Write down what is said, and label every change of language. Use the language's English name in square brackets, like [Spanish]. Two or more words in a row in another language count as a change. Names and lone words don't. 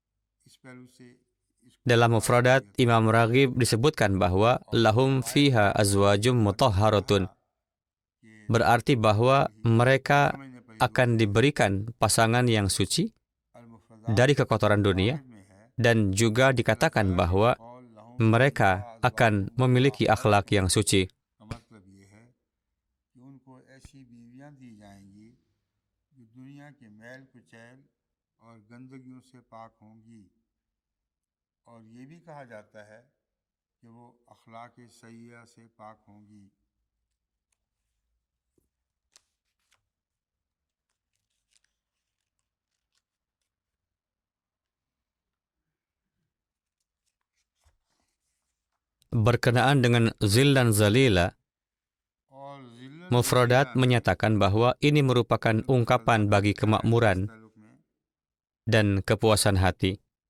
[Indonesian] Dalam Mufradat Imam Raghib disebutkan bahwa [Arabic] لهم فيها أزواج مطهرة. [Indonesian] Berarti bahwa mereka akan diberikan pasangan yang suci dari kekotoran dunia, dan juga dikatakan bahwa mereka akan memiliki akhlak yang suci. [Hindi] और ये भी कहा जाता है कि वो अखलाक सय्या से पाक होंगी। [Indonesian] Berkenaan dengan zil dan zalila, Mufradat menyatakan bahwa ini merupakan ungkapan bagi kemakmuran dan kepuasan hati.